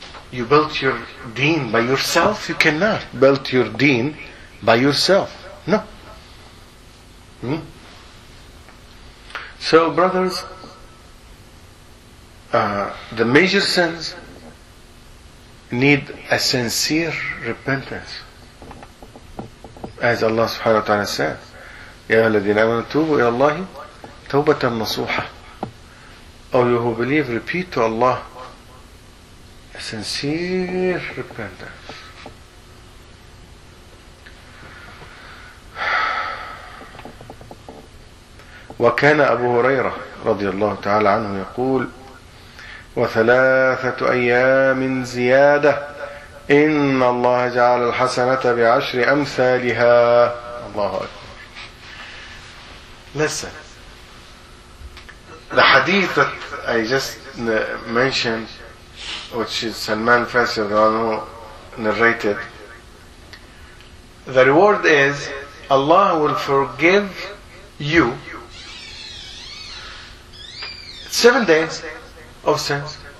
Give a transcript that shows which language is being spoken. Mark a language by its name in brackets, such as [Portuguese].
[English] You built your deen by yourself? You cannot build your deen by yourself. No. So, brothers, the major sins need a sincere repentance. As Allah subhanahu wa ta'ala said, [Arabic] يَا الَّذِينَ آمَنُوا تُوبُوا إِلَى اللَّهِ تَوْبَةً نَصُوحًا. Oh, you who believe, repeat to Allah a sincere repentance. وكان أبو هريرة رضي الله تعالى عنه يقول وثلاثة أيام زيادة إن الله جعل الحسنة بعشر أمثالها. الله أكبر. [English] Listen, the hadith that I just mentioned, which is Salman Farsi narrated, the reward is Allah will forgive you 7 days of sins.